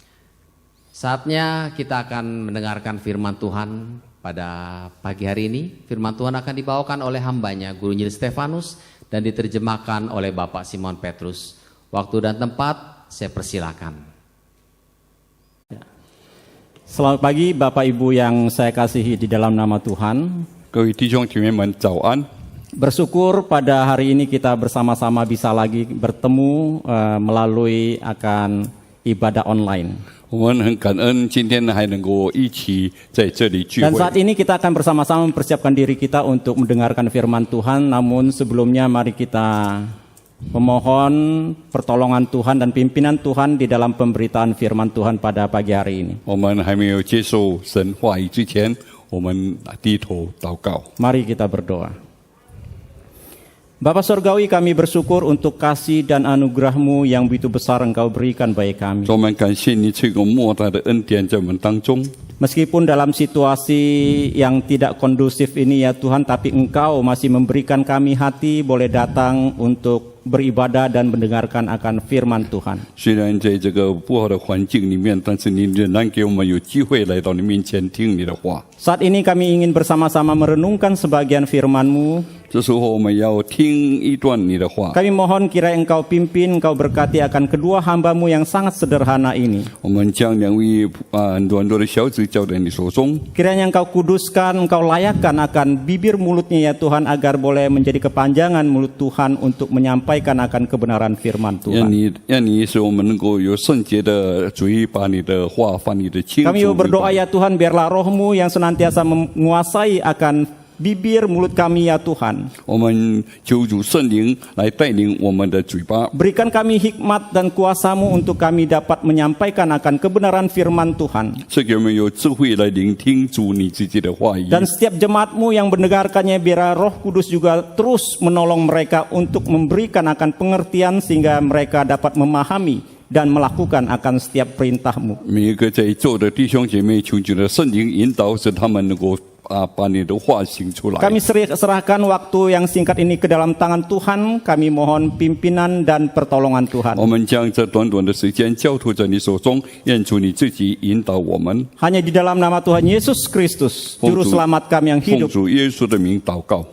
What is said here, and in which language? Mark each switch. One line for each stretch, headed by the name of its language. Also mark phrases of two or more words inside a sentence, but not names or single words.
Indonesian: Saatnya kita akan mendengarkan firman Tuhan Pada pagi hari ini firman Tuhan akan dibawakan oleh hambanya Guru Injil Stefanus dan diterjemahkan oleh Bapak Simon Petrus. Waktu dan tempat saya persilakan. Selamat pagi Bapak Ibu yang saya kasihi di dalam nama Tuhan.
Chinese: 各位弟兄姐妹们早安。
Indonesian: Bersyukur pada hari ini kita bersama-sama bisa lagi bertemu melalui akan ibadah online.
Chinese: 我们很感恩今天还能够一起在这里聚
Indonesian: Dan
Chinese: 会。
Indonesian: saat ini kita akan bersama-sama mempersiapkan diri kita untuk mendengarkan firman Tuhan. Namun sebelumnya mari kita memohon pertolongan Tuhan dan pimpinan Tuhan di dalam pemberitaan firman Tuhan pada pagi hari ini.
Chinese: 我们还没有接受神话语之前，我们低头祷告。
Indonesian: Mari kita berdoa. Bapa Surgawi, kami bersyukur untuk kasih dan anugerah-Mu yang begitu besar Engkau berikan bagi kami.
Chinese: 主，我们感谢你这个莫大的恩典在我们当中。
Indonesian: Meskipun dalam situasi yang tidak kondusif ini ya Tuhan, tapi Engkau masih memberikan kami hati boleh datang untuk beribadah dan mendengarkan akan firman Tuhan.
Chinese: 虽然在这个不好的环境里面，但是你仍然给我们有机会来到你面前听你的话。
Indonesian: Saat ini kami ingin bersama-sama merenungkan sebagian firman-Mu.
Chinese: 这时候我们要听一段你的话。
Indonesian: Kami mohon kiranya Engkau pimpin, Engkau berkati akan kedua hamba-Mu yang sangat sederhana ini.
Chinese: 我们将两位很多的小子交在你手中。
Indonesian: Kiranya Engkau kuduskan, Engkau layakkan akan bibir mulutnya ya Tuhan, agar boleh menjadi kepanjangan mulut Tuhan untuk menyampaikan akan kebenaran firman
Chinese: 让
Indonesian: Tuhan.
Chinese: 你使我们能够有圣洁的嘴，把你的话翻译的清楚。
Indonesian: Kami berdoa ya Tuhan, biarlah roh-Mu yang senantiasa menguasai akan bibir mulut kami ya Tuhan.
Chinese: 我们求主圣灵来带领我们的嘴巴，
Indonesian: Berikan kami hikmat dan kuasa-Mu untuk kami dapat menyampaikan akan kebenaran firman Tuhan.
Chinese: 赐给我们有智慧来聆听主你自己的话语。
Indonesian: Dan setiap jemaat-Mu yang mendengarkannya, biar Roh Kudus juga terus menolong mereka untuk memberikan akan pengertian sehingga mereka dapat memahami dan melakukan akan setiap perintah-Mu.
Chinese: 每一个在座的弟兄姐妹，求主的圣灵引导，使他们能够把你的话行出来。
Indonesian: Kami serahkan waktu yang singkat ini ke dalam tangan Tuhan. Kami mohon pimpinan dan pertolongan Tuhan.
Chinese: 我们将这短短的时间交托在你手中，愿主你自己引导我们。
Indonesian: Hanya di dalam nama Tuhan Yesus Kristus, Juru Selamat kami yang
Chinese: 奉
Indonesian: hidup,
Chinese: 主耶稣的名祷告，